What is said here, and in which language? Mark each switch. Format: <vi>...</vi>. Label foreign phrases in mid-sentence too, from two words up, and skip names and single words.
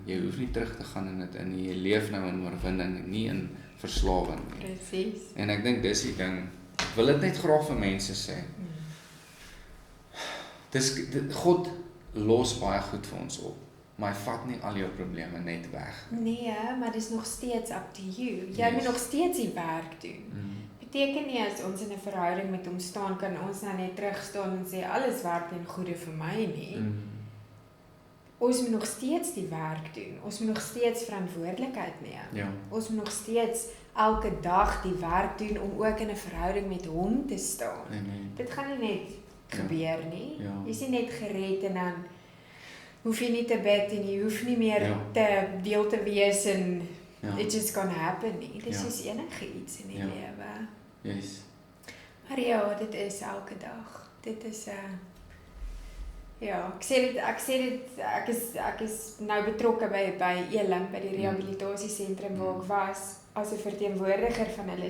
<af>Jy hoef nie terug te gaan in dit in nie. Jy leef nou in oorwinning, nie in verslawing nie. Presies. En ek dink dis die ding. Ek wil dit net graag vir mense sê. God los baie goed vir ons op, maar hy vat nie al jou probleme net weg. Nee, maar dis nog steeds</af> <en>up to you.</en> <af>Jy moet nog steeds die werk doen. Beteken nie as ons in 'n verhouding met hom staan, kan ons nou net terug staan en sê alles werk ten goeie vir my nie. Ons moet nog steeds die werk doen. Ons moet nog steeds verantwoordelikheid neem. Ons moet nog steeds elke dag die werk doen om ook in 'n verhouding met hom te staan. Dit gaan nie net gebeur nie. Jy is nie net gered en dan hoef jy nie te bid en jy hoef nie meer te deel te wees en</af> <en>it's just gonna happen</en> <af>nie. Dis is enigiets in die lewe. Maar ja, dit is elke dag. Dit is ek is nou betrokke by Elim, by die rehabilitasiesentrum waar ek was as 'n verteenwoordiger van hulle.</af>